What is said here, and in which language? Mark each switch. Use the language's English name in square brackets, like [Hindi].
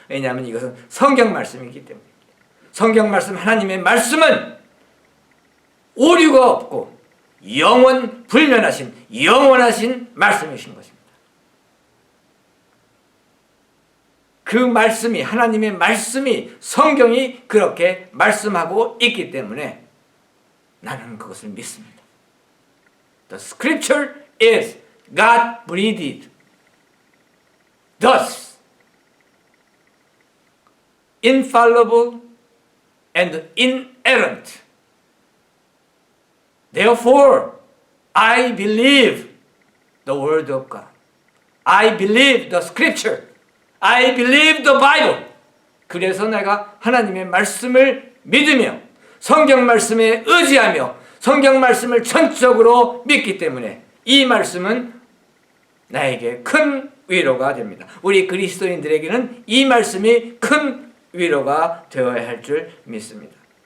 [Korean] 왜냐하면 이것은 성경 말씀이기 때문입니다. 성경 말씀 하나님의 말씀은 오류가 없고 영원 불면하신 영원하신 말씀이신 것입니다. 그 말씀이 하나님의 말씀이 성경이 그렇게 말씀하고 있기 때문에 나는 그것을 믿습니다. [English] The scripture is God breathed. Thus infallible and inerrant. Therefore I believe the word of God. I believe the scripture. I believe the Bible. [Korean] 그래서 내가 하나님의 말씀을 믿으며 성경 말씀에 의지하며 성경 말씀을 전적으로 믿기 때문에 이 말씀은 나에게 큰 위로가 됩니다. 우리 그리스도인들에게는 이 말씀이 큰 위로가 되어야 할 줄 믿습니다.